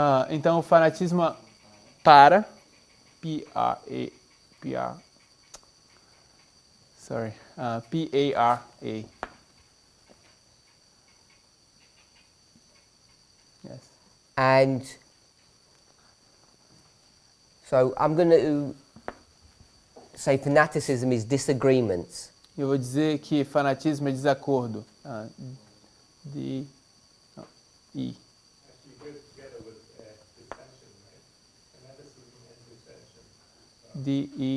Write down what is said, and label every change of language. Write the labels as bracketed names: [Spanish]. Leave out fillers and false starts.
[Portuguese] Então o fanatismo para. P-R. [English] Sorry. [Portuguese] P-A-R-A. [English] Yes. And so I'm going to say fanaticism is disagreements. [Portuguese] Eu vou dizer que fanatismo é desacordo. D-E. [English] Actually goes together with dissension, right? Fanaticism and dissension.